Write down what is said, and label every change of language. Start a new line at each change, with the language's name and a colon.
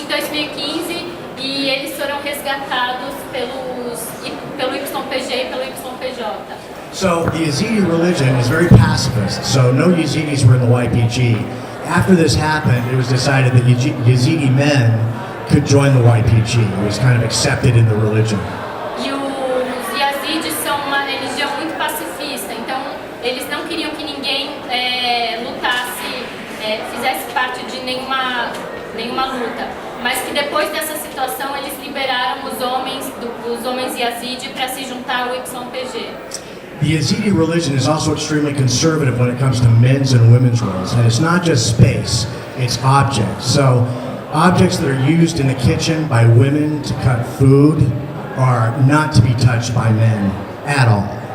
Portuguese: Em 2015, e eles foram resgatados pelo YPG e pelo YPJ.
English: So the Yazidi religion is very pacifist, so no Yazidis were in the YPG. After this happened, it was decided that Yazidi men could join the YPG. It was kind of accepted in the religion.
Portuguese: E os Yazidis são uma religião muito pacifista, então eles não queriam que ninguém lutasse, fizesse parte de nenhuma luta. Mas que depois dessa situação eles liberaram os homens Yazidi para se juntar ao YPG.
English: The Yazidi religion is also extremely conservative when it comes to men's and women's roles. And it's not just space, it's objects. So objects that are used in the kitchen by women to cut food are not to be touched by men at all.